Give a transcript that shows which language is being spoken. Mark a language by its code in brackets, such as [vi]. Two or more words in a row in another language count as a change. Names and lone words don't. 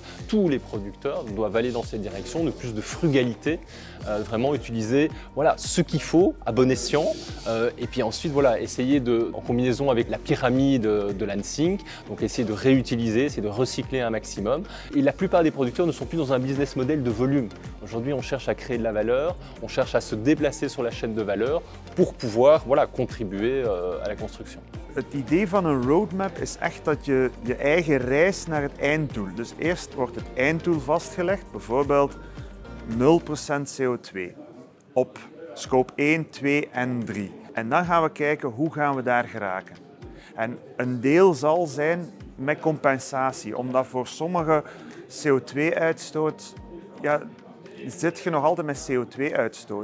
[fr] Tous les producteurs doivent aller dans cette direction de plus de frugalité, vraiment utiliser ce qu'il faut à bon escient et puis ensuite essayer en combinaison avec la pyramide de l'Ansync, donc essayer de réutiliser, essayer de recycler un maximum. Et la plupart des producteurs ne sont plus dans un [en] business model [fr] de volume. Aujourd'hui, on cherche à créer de la valeur, on cherche à se déplacer sur la chaîne de valeur pour pouvoir contribuer à la construction. [nl] Het idee van een roadmap is echt dat je je eigen reis naar het einddoel. Dus eerst wordt het einddoel vastgelegd, bijvoorbeeld 0% CO2 op scope 1, 2 en 3. En dan gaan we kijken hoe gaan we daar geraken. En een deel zal zijn met compensatie, omdat voor sommige CO2-uitstoot zit je nog altijd met CO2-uitstoot.